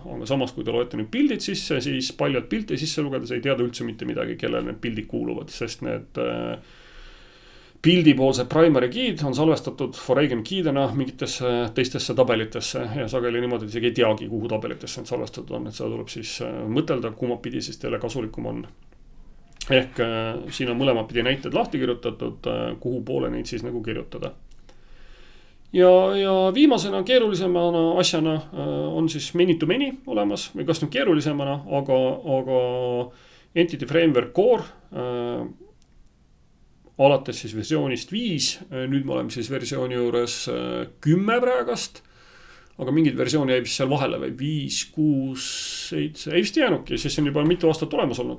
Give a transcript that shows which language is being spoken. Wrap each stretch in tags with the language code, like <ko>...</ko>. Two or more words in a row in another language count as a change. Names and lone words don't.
<et>Aga samas, kui te loete nüüd pildid sisse, siis paljud pilti sisse lugedes ei teada üldse mitte midagi, kellel need pildid kuuluvad, sest need pildipoolsed</et> <en>primary key'd</en> <et>on salvestatud</et> <en>foreign key'dena</en> <et>mingitesse teistesse tabelitesse ja sageli niimoodi isegi ei teagi, kuhu tabelitesse need salvestatud on, et seda tuleb siis mõtelda, kummapidi siis teile kasulikum on. Ehk siin on mõlemapidi näited lahti kirjutatud, kuhu poole neid siis nagu kirjutada. Ja viimasena keerulisemana asjana on siis</et> <en>many to many</en> <et>olemas, või kas nüüd keerulisemana, aga Entity Framework Core alates siis versioonist 5, nüüd me oleme siis versiooni juures 10 praegast, aga mingid versiooni jäi vist seal vahele või 5, 6, 7, ei vist jäänudki, siis on juba mitu aastat olemas olnud.</et>